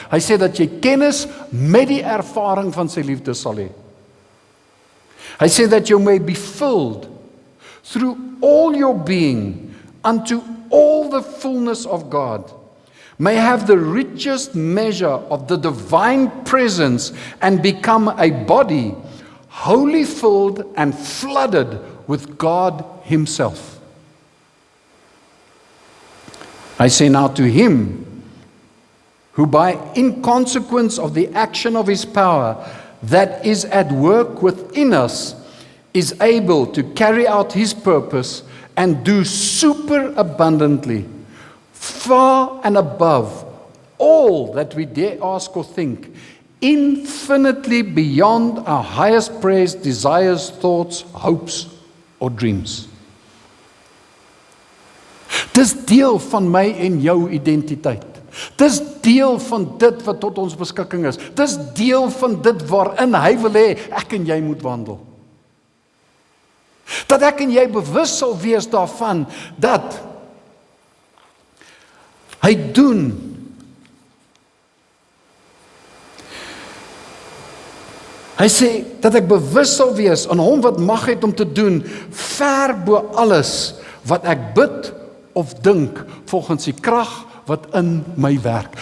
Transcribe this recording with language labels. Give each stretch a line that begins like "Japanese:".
Afrikaans: Hy sê dat jy kennis met die ervaring van sy liefde sal hê. Hy sê
English: that you may be filled through all your being unto all the fullness of God, may have the richest measure of the divine presence and become a body wholly filled and flooded with God Himself. I say now to Him, who in consequence of the action of His power that is at work within us, is able to carry out His purpose and do super abundantly, far and above all that we dare ask or think, infinitely beyond our highest prayers, desires, thoughts, hopes or dreams.
Afrikaans: Dis deel van my en jou identiteit. Dis deel van dit wat tot ons beskikking is. Dis deel van dit waarin hy wil hê ek en jy moet wandel. Dat ek en jy bewus sal wees daarvan dat hy doen hy sê dat ek bewus sal wees aan hom wat mag het om te doen ver bo alles wat ek bid of dink volgens die krag wat in my werk.